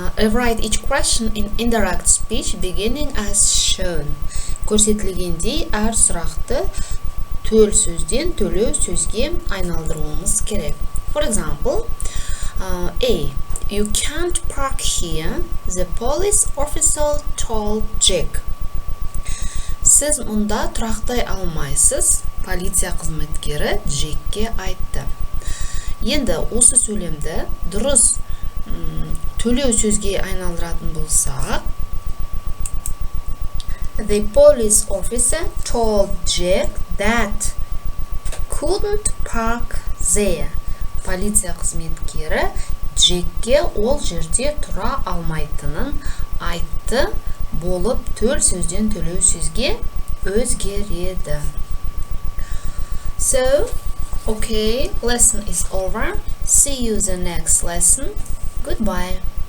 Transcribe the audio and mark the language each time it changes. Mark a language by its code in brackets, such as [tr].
[en] Write each question in indirect speech beginning as shown. [kk] Көрсетілгендей әр сұрақты төл сөзден төлеу сөзге айналдыруымыз керек. [en] For example, A. You can't park here, the police officer told Jack. [kk] Сіз мұнда тұрақтай алмайсыз, полиция қызметкері Джекке айтты. Енді осы сөйлемді дұрыс төлеу сөзге айналдыратын болсақ, [en] the police officer told Jack that couldn't park there. [kk] Полиция қызметкері Джекке ол жерде тұра алмайтынын айтты, болып төл сөзден төлеу сөзге өзгереді. [en] So, okay, lesson is over. See you the next lesson. Goodbye.